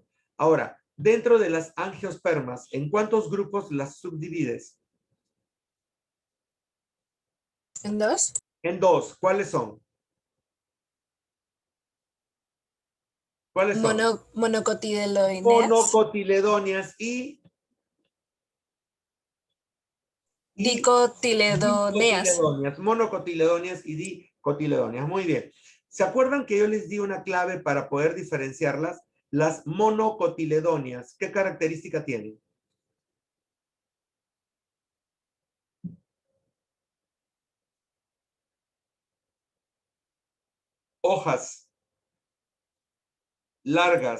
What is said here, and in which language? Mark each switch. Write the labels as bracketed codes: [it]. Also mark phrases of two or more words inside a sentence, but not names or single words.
[es] Ahora, dentro de las angiospermas, ¿en cuántos grupos las subdivides? ¿En 2? En dos. ¿Cuáles son? ¿Cuáles son? Monocotiledóneas. Monocotiledóneas y Dicotiledóneas. dicotiledóneas. Monocotiledóneas y dicotiledóneas. Muy bien. ¿Se acuerdan que yo les di una clave para poder diferenciarlas? Las monocotiledóneas, ¿qué característica tienen? Hojas largas,